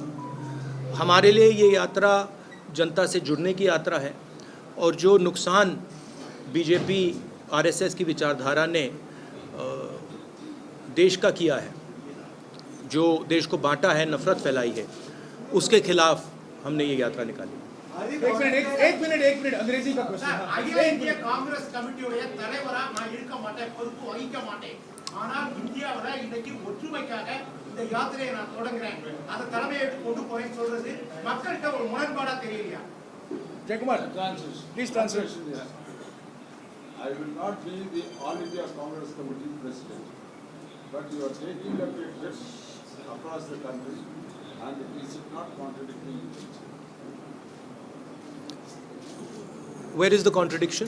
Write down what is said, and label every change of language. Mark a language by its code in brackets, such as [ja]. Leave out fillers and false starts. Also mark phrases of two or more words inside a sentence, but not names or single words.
[hi] हमारे लिए ये यात्रा जनता से जुड़ने की यात्रा है और जो नुकसान बीजेपी आरएसएस की विचारधारा ने देश का किया है, जो देश को बांटा है, नफरत फैलाई है, उसके खिलाफ हमने ये यात्रा निकाली। एक मिनट अंग्रेजी का क्वेश्चन। [ta] कांग्रेस கமிட்டியோட தலைவரா நான் இருக்க மாட்டேன், பொறுப்பு வகிக்க மாட்டேன். ஆனால் இந்தியாவுல இன்னைக்கு ஒற்றுமைக்காக இந்த யாத்திரையை நான் தொடங்குறேன், அதை தலைமையேற்று கொண்டு போறேன்னு சொல்றது மக்கள்கிட்ட ஒரு முரண்பாடா தெரியலையா? [en] Jayakumar, please translate. I will not be the All India Congress Committee President, but you are taking up a trip across the country and it is not contradicting each other. Where is the contradiction?